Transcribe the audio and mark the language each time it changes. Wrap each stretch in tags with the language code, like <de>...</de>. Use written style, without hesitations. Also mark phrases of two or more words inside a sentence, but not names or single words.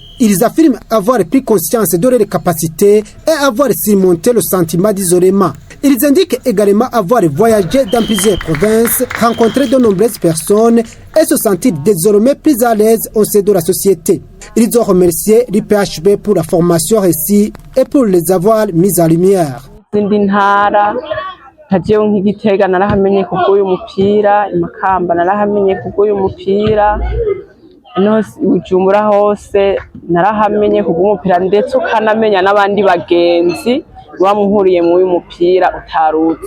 <fr>Ils affirment avoir pris conscience de leurs capacités et avoir surmonté le sentiment d'isolement. Ils indiquent également avoir voyagé dans plusieurs provinces, rencontré de nombreuses personnes et se sentir désormais plus à l'aise au sein de la société. Ils ont remercié l'IPHB pour la formation réussie et pour les avoir mis en lumière.</fr> <rn>nk'Igitega narahamenye kubw'uyu mupira, Imakamba narahamenye kubw'uyu mupira, Bujumbura hose narahamenye kubw'umupira, ndetse ukanamenya n'abandi bagenzi bamuhuriye mu uyu mupira utarutse.</rn>